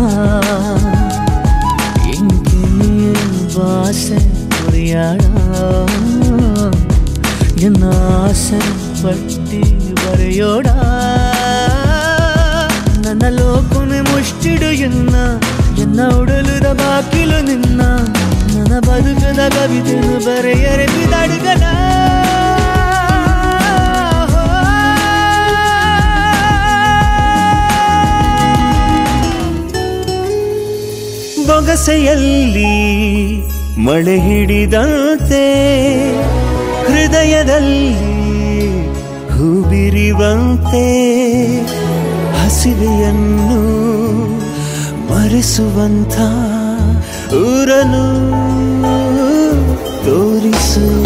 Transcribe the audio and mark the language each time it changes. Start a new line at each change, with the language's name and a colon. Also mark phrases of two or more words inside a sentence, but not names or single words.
Tulu: ಎಂಕಿನಿಯ ಬಾಸೆ ಕೊರಿಯಾಡ ಎನ್ನ ಆಸೆ ಪಟ್ಟಿ ಬರೆಯೋಡ ನನ್ನ ಲೋಕನೆ ಮುಷ್ಟಿಡು ಎನ್ನ ಉಡಲುದ ಬಾಕಿಲು ನಿನ್ನ ನನ್ನ ಬದುಕದ ಕವಿತೆನು ಬರೆಯರೆ ಬಿದಾಡುಗಲ
Kannada: ಬೊಗಸೆಯಲ್ಲಿ ಮಳೆ ಹಿಡಿದಂತೆ ಹೃದಯದಲ್ಲಿ ಹೂಬಿರಿವಂತೆ ಹಸಿವೆಯನ್ನು ಮರೆಸುವಂಥ ಊರನು ತೋರಿಸು